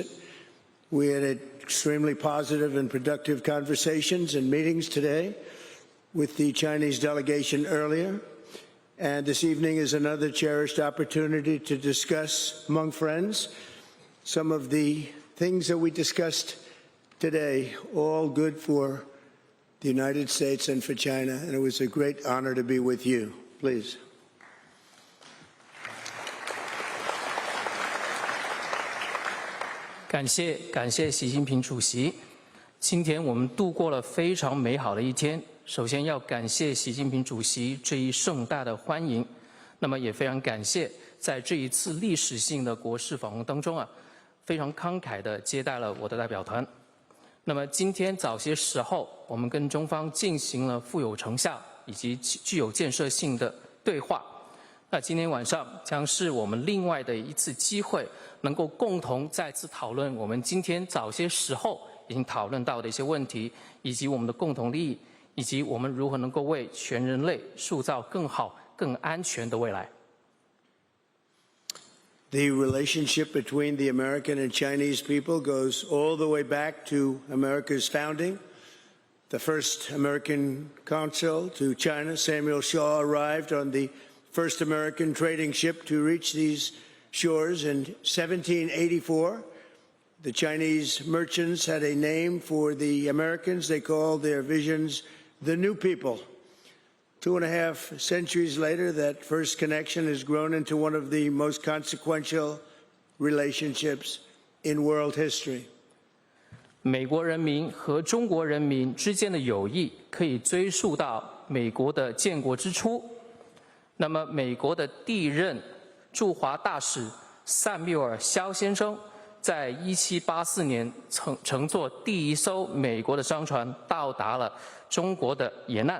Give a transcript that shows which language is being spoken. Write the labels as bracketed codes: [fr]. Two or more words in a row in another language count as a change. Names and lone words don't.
[en] We had extremely positive and productive conversations and meetings today with the Chinese delegation earlier, and this evening is another cherished opportunity to discuss among friends some of the things that we discussed today, all good for the United States and for China, and it was a great honor to be with you. Please. [zh] 感謝習近平主席。今天我们度过了非常美好的一天。首先要感謝習近平主席這一盛大的歡迎，那麼也非常感謝在這一次歷史性的國事訪問當中非常慷慨地接待了我的代表團。那麼今天早些時候，我們跟中方進行了富有成效以及具有建設性的對話。那今天晚上將是我們另外的一次機會，能夠共同再次討論我們今天早些時候已經討論到的一些問題，以及我們的共同利益，以及我們如何能夠為全人類塑造更好、更安全的未來。 [en] The relationship between the American and Chinese people goes all the way back to America's founding. The first American consul to China, Samuel Shaw, arrived on the first American trading ship to reach these shores in 1784. The Chinese merchants had a name for the Americans. They called their visions the New People. 2.5 centuries later, that first connection has grown into one of the most consequential relationships in world history. [zh] 美國人民和中國人民之間的友誼可以追溯到美國的建國之初。那麼，美國的第一任駐華大使塞缪爾·蕭先生，在1784年乘坐第一艘美國的商船到達了中國的沿岸。